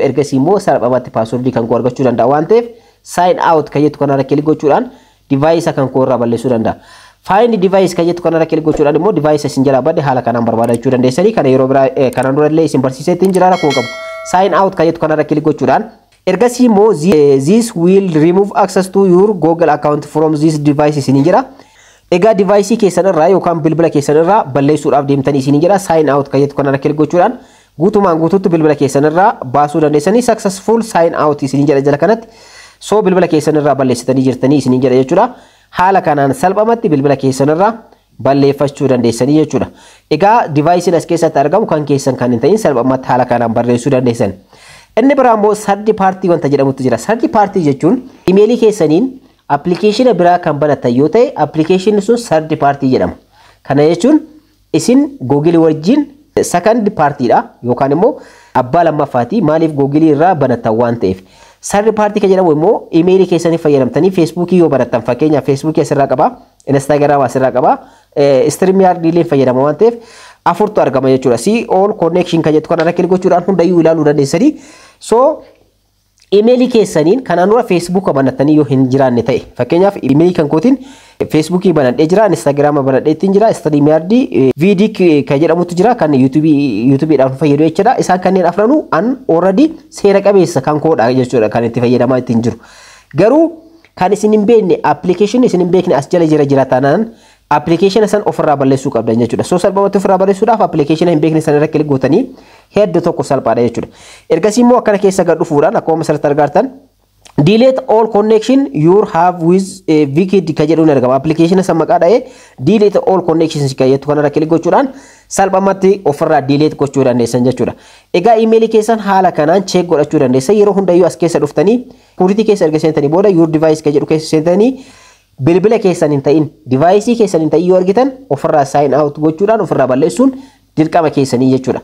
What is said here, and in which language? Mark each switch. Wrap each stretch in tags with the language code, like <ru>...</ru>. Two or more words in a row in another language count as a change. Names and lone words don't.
<om>Ergasii immoo salphamatti paaswordii kan koo argachuu danda'a waan ta'eef</om> <en>sign out</en> <om>kan jettu kanarra kilik gochuudhaan device kan koo irraa balleessuu danda'a.</om> <en>Find device</en> <om>kan jettu kanarra kilik gochuudhaan immoo device isin jalaa badde haala kanaan barbaadachuu dandeessanii kana yeroo biraa kanaan dura illee isin barsiiseetiin jira rakkoo qabu.</om> <en>Sign out</en> <om>kan jettu kanarra kilik gochuudhaan ergasii immoo</om> <en>this will remove access to your Google account from this device</en> <om>isin jira. Egaa device keessan irraa yookaan bilbila keessan irraa balleessuudhaaf deemtanii isin jira.</om> <en>Sign out</en> <om>kan jettu kanarra kilik gochuudhaan guutumaan guutuutti bilbila keessan irraa baasuu dandeessanii</om> <en>successful sign out</en> <om>isin jira jala kanatti. So bilbila keessan irraa balleessitanii jirtanii isin jira jechuudha. Haala kanaan salphamatti bilbila keessan irraa balleeffachuu dandeessanii jechuudha. Egaa device as keessatti argamu kan keessan kan hin ta'in salphamatti haala kanaan barreessuu dandeessan. Inni biraa immoo</om> <en>third party</en> <om>wanta jedhamutu jira.</om> <en>Third party</en> <om>jechuun emailii keessaniin application biraa kan banatan yoo ta'e application sun</om> <en>third party</en> <om>jedhama. Kana jechuun isin Google wajjin</om> <en>second party</en> <om>dha yookaan immoo abbaa lammaffaati. Maaliif Google irraa banatan waan ta'eef.</om> <en>Third party</en> <om>kan jedhamu immoo emailii keessanii fayyadamtanii Facebook yoo banatan fakkeenyaaf Facebook asirraa qaba, Instagram asirraa qaba, StreamYard illee fayyadama waan ta'eef afurtu argama jechuudha.</om> <en>See all connection</en> <om>kan jettu kanarra kilik gochuudhaan hundayyuu ilaaluu dandeessanii. So emailii keessaniin kanaan dura Facebook banatanii yoo hin jiraanne ta'e fakkeenyaaf emailii kan kootiin Facebook banadhee jira, Instagram banadhee ittiin jira, StreamYard Vidic kan jedhamutu jira kan YouTube'dhaan fayyadu jechuudha. Isaan kanneen afranuu an already seera qabeessa kan koodha jechuudha kan itti fayyadamaa ittiin jiru. Garuu kan isin hin beekne application isin hin beekne as jala jira taanaan application san ofirraa balleessuu qabdan jechuudha. So salphamatti ofirraa balleessuudhaaf application hin beekne sanarra kilik gootanii hedduu tokko salphaadha jechuudha. Ergasii immoo akkana keessa gad dhufuudhaan akkuma asirratti argartan</om> <en>delete all connection you have with Wicked</en> <om>kan jedhuun argama. Application san maqaa dha'ee</om> <en>delete all connections</en> <om>kan jettu kanarra kilik gochuudhaan salphamatti ofirraa delete gochuu dandeessan jechuudha. Egaa emailii keessan haala kanaan check godhachuu dandeessan. Yeroo hundayyuu as keessa dhuftanii security keessa erga seentanii booda</om> <en>your device</en> <om>kan jedhu keessa seentanii bilbila keessan hin ta'in device keessan hin ta'in yoo argitan ofirraa</om> <en>sign out</en> <om>gochuudhaan ofirraa balleessuun dirqama keessanii jechuudha.</om>